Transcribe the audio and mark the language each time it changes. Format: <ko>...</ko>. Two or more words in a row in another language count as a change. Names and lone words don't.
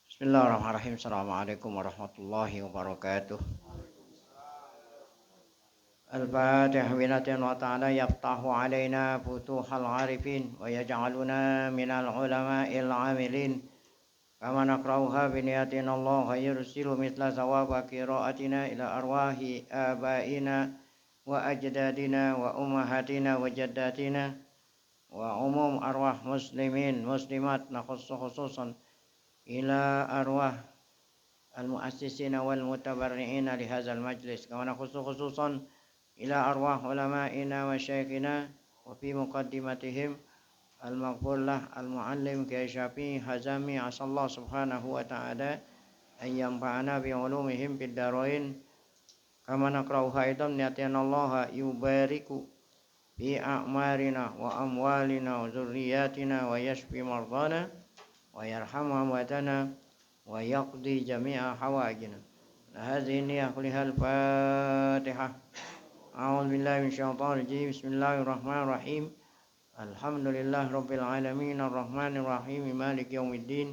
<ar>بسم الله الرحمن الرحيم. السلام عليكم ورحمة الله وبركاته. الفاتحة بنية وتعالى يفتح علينا فتوح العارفين ويجعلنا من العلماء العاملين. كما نقرؤها بنية الله يرسل مثل ثواب قراءتنا إلى أرواح آبائنا وأجدادنا وأمهاتنا وجداتنا وعموم أرواح المسلمين المسلمات نخص خصوصا إلى أرواح المؤسسين والمتبرعين لهذا المجلس كما خصوصا إلى أرواح علمائنا وشيخنا وفي مقدمتهم المغفور له المعلم Kiai Syafi'i Hazami أسأل الله سبحانه وتعالى أن ينفعنا بعلومهم في الدارين كما نقرؤها أيضا نيتنا الله يبارك في أعمارنا وأموالنا وذرياتنا ويشفي مرضانا ويرحم أمواتنا ويقضي جميع حوائجنا. هذه نية لهذه الفاتحة. أعوذ بالله من الشيطان الرجيم. بسم الله الرحمن الرحيم. الحمد لله رب العالمين الرحمن الرحيم مالك يوم الدين.</ar>